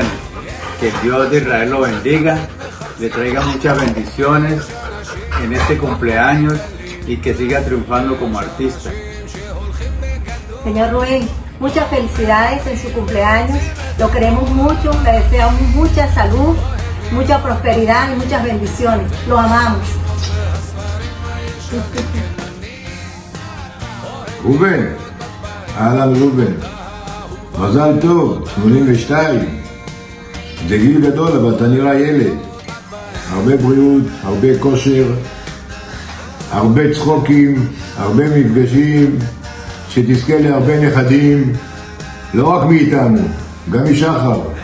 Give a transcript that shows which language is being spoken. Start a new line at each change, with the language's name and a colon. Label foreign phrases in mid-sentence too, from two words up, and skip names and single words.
Spanish: Que Dios de Israel lo bendiga, le traiga muchas bendiciones en este cumpleaños y que siga triunfando como artista. Señor Rubén, muchas felicidades en su cumpleaños. Lo queremos mucho, le deseamos mucha salud, mucha prosperidad y muchas bendiciones. Lo amamos.
Hebrew: ראובן, אהלן ראובן, מזל טוב, 82. זה גיל גדול אבל אתה נראה ילד. הרבה בריאות, הרבה כושר, הרבה צחוקים, הרבה מפגשים, שתזכה להרבה נכדים, לא רק מאיתנו, גם משחר.